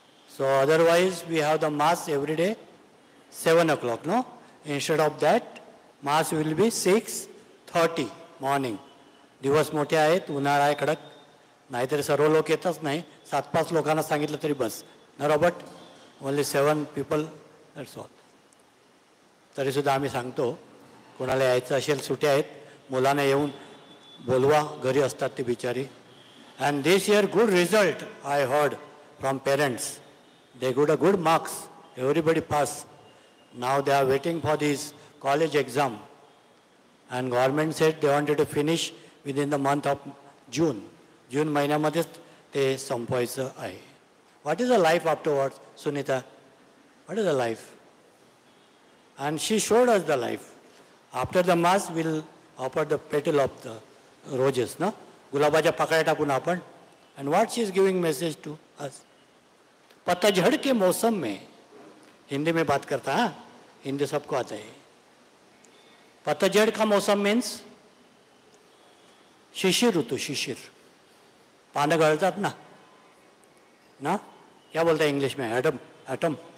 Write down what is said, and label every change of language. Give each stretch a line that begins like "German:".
English: So otherwise we have the mass every day 7 o'clock. No? Instead of that mass will be 6:30 morning.
Marathi: दिवस मोठे आहेत. उन्हाळा आहे कडक. नाहीतरी सर्व लोक येतच नाही. 7-5 लोकांना सांगितलं तरी बस. न Robert?
English: Only 7 people. That's all.
Marathi: तरीसुद्धा आम्ही सांगतो कोणाला यायचं असेल सुट्या आहेत मुलांना येऊन बोलवा. घरी असतात ते बिचारी.
English: And this year good result I heard from parents. They got a good marks. Everybody passed. Now they are waiting for this college exam. And government said they wanted to finish within the month of June.
Marathi: June महिन्यामध्येच ते संपवायचं आहे.
English: What is the life afterwards, Sunita? What is the life? And she showed us the life. After the mass we'll offer the petal of the roses, no?
Marathi: गुलाबाच्या पाकळ्या टाकून आपण.
English: And what she is giving message to us?
Hindi: पतझड़ के मौसम में, हिंदी में बात करता. हाँ, हिंदी सबको आता है. पतझड़ का मौसम मीन्स शिशिर ऋतू.
Marathi: शिशिर पानं गळतात ना.
Hindi: ना क्या बोलते हैं इंग्लिश में? एटम. एटम.